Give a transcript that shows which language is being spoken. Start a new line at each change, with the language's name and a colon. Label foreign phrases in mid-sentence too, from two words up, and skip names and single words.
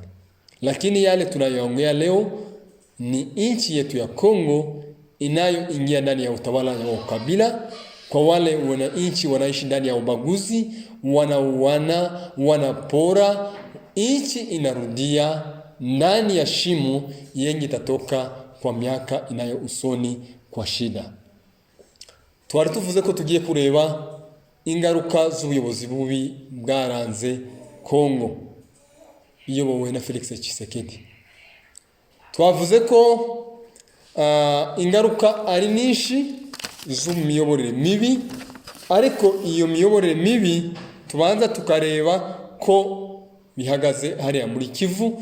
Swahili: Lakini yale tunayoongea leo ni nchi yetu ya Kongo inayoingia ndani ya utawala wa ukabila, kwa wale wananchi wanaishi ndani ya ubaguzi, wanauana, wanapora. Nchi inarudia ndani ya shimo yenye itatoka kwa miaka inayo usoni kwa shida.
Kinyarwanda: Twari tuvuze ko tugiye kureba ingaruka z'ubuyobozi bubi bwaranze Kongo iyobowe na Felix Tshisekedi. Twavuze ko ingaruka ari nyinshi z'imiyoborere mibi, ariko iyo miyoborere mibi tubanza tukareba ko bihagaze hariya muri Kivu.